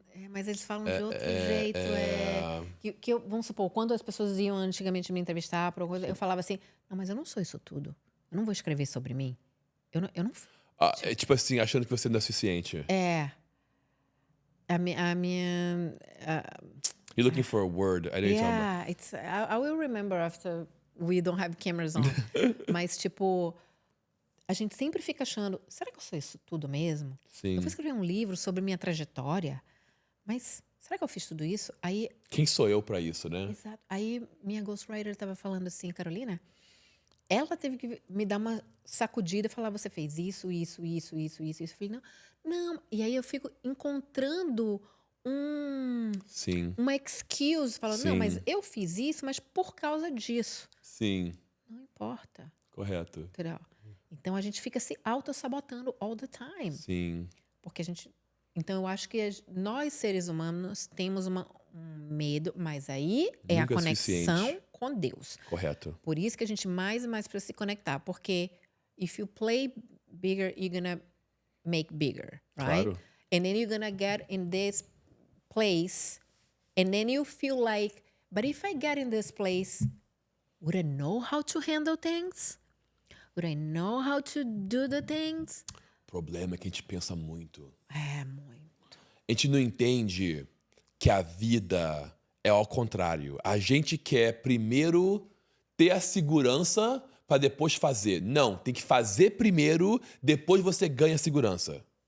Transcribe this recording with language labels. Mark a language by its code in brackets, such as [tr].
[pt] Mas eles falam de outro jeito. Vamos supor, quando as pessoas iam antigamente me entrevistar, eu falava assim, não, mas eu não sou isso tudo. Eu não vou escrever sobre mim. Eu não É tipo assim, achando que você não é suficiente. A minha [en] You're looking for a word. I know you're talking about. I will remember after we don't have cameras on. [pt] Mas, tipo, a gente sempre fica achando, será que eu sou isso tudo mesmo? Sim. Eu vou escrever um livro sobre minha trajetória, mas será que eu fiz tudo isso? Aí, Quem sou eu pra isso, né? exato. Aí minha ghostwriter estava falando assim, Carolina, ela teve que me dar uma sacudida e falar, você fez isso. Eu falei, não. E aí eu fico encontrando Sim. uma excuse, falando, não, Sim. mas eu fiz isso, mas por causa disso. Sim. Não importa, Correto. entendeu? Então a gente fica se auto-sabotando [en] all the time. [pt] Sim. Porque a gente... Então eu acho que nós, seres humanos, temos um medo, mas aí é a Nunca é conexão suficiente. com Deus. Correto. Por isso que a gente mais e mais precisa se conectar. [en] Porque if you play bigger, you're gonna make bigger, right? Claro. And then you're gonna get in this place, and then you feel like, but if I get in this place, would I know how to handle things? Would I know how to do the things? [pt] O problema é que a gente pensa muito. É muito. A gente não entende que a vida é ao contrário. A gente quer primeiro ter a segurança para depois fazer. Não, tem que fazer primeiro, depois você ganha a segurança.